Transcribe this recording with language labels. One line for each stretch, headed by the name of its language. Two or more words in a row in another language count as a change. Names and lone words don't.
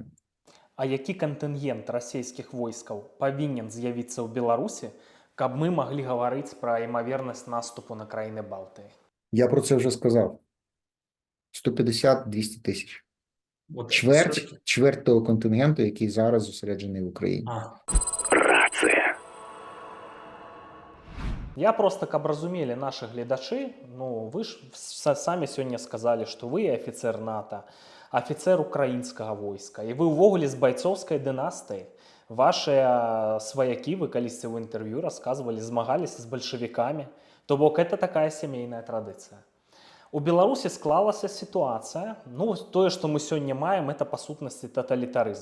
Ukrainian: А який контингент російських військ повинен з'явитися у Білорусі, каб ми могли говорити про ймовірність наступу на країни Балтії? Я про це вже сказав. 150-200 тисяч. Чверть того контингенту, який зараз зосереджений в Україні. Рація. Я просто,
Belarusian: каб разумели наши глядачи,
Ukrainian: ну, вы ж самі сьогодні сказали, що ви офіцер НАТО, офіцер українського війська, і ви увогуле з бойцовської династії. Ваші свояки, ви колись в інтерв'ю розказували, змагалися з большевиками. То бок, це така сімейна традиція. У Білорусі склалася ситуація, ну, то, що ми сьогодні маємо, це, по сутності, тоталітаризм.